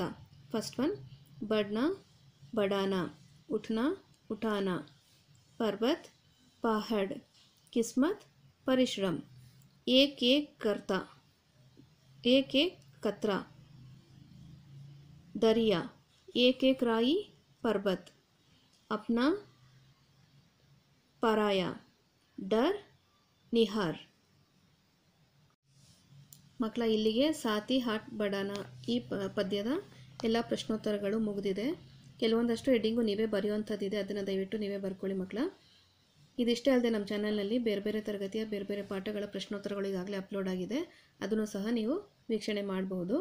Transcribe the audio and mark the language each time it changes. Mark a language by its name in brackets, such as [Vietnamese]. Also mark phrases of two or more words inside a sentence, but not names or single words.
[English] first one, [Hindi] बढ़ना बढ़ाना, उठना उठाना, पर्वत पहाड़, किस्मत परिश्रम, एक कतरा, दरिया, एक राई पर्वत, अपना पराया, डर निहार. [Kannada] ಮಕ್ಕಳ, ಇಲ್ಲಿಗೆ ಸಾತಿ ಹಾಟ್ ಬಡಾನ ಈ ಪದ್ಯದ ಎಲ್ಲ ಪ್ರಶ್ನೋತ್ತರಗಳು ಮುಗಿದಿದೆ. ಕೆಲವೊಂದಷ್ಟು ಹೆಡ್ಡಿಂಗು ನೀವೇ ಬರೆಯುವಂಥದ್ದಿದೆ, ಅದನ್ನು ದಯವಿಟ್ಟು ನೀವೇ ಬರ್ಕೊಳ್ಳಿ ಮಕ್ಕಳ. ಇದಿಷ್ಟೇ ಅಲ್ಲದೆ ನಮ್ಮ ಚಾನಲ್ನಲ್ಲಿ ಬೇರೆ ಬೇರೆ ತರಗತಿಯ ಬೇರೆ ಬೇರೆ ಪಾಠಗಳ ಪ್ರಶ್ನೋತ್ತರಗಳು ಈಗಾಗಲೇ ಅಪ್ಲೋಡ್ ಆಗಿದೆ, ಅದನ್ನು ಸಹ ನೀವು ವೀಕ್ಷಣೆ ಮಾಡಬಹುದು.